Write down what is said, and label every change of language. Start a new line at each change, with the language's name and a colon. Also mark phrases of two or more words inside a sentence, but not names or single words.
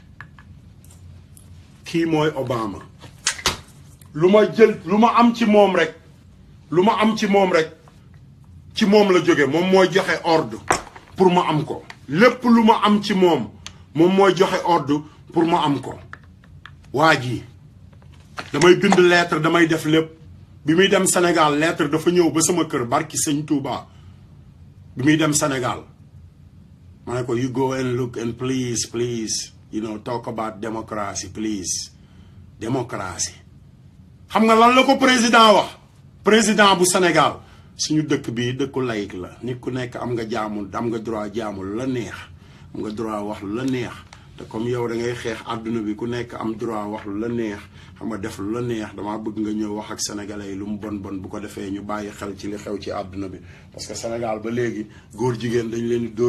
Wolof: kii mooy Obama lu ma am ci moom rek ci moom la jóge moom mooy joxe ordre pour ma am ko lépp lu ma am ci moom mooy joxe ordre pour ma am ko waa ji damay bind lettre damay def lépp bi muy dem Sénégal lettre dafa ñëw ba sama kër barki sëñ Touba bi muy dem Sénégal ma ne ko
English: you go and look and please talk about democracy please
Wolof: démocratie xam nga lan la ko président bu Sénégal suñu dëkk bi dëkku laïc la nit ku nekk am nga droit jaamul la neex am nga droit wax lu la neex te comme yow da ngay xeex àdduna bi ku nekk am droit wax lu la neex xam nga def lu la neex damaa bëgg nga ñëw wax ak sénégalais yi lu mu bon bu ko defee ñu bàyyi xel ci li xew ci àdduna bi
French: parce que
Wolof: Sénégal ba léegi góor jigéen dañ leen di